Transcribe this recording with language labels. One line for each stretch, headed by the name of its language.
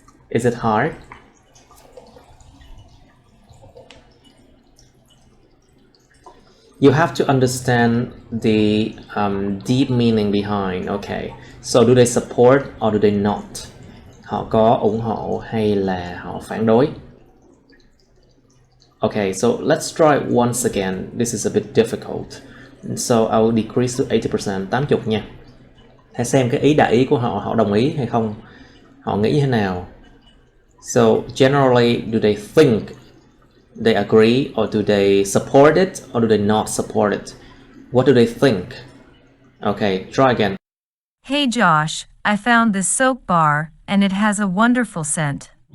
English: Is it hard? You have to understand the deep meaning behind. Okay, so do they support or do they not?
Vietnamese: Họ có ủng hộ hay là họ phản đối?
English: Okay, so let's try once again. This is a bit difficult. So I will decrease to 80%, 80 nha.
Vietnamese: Hãy xem cái ý đại ý của họ, họ đồng ý hay không? Họ nghĩ như thế nào?
English: So generally, do they think they agree, or do they support it, or do they not support it? What do they think? Okay, try again. Hey Josh, I found this soap bar, and it has a wonderful scent.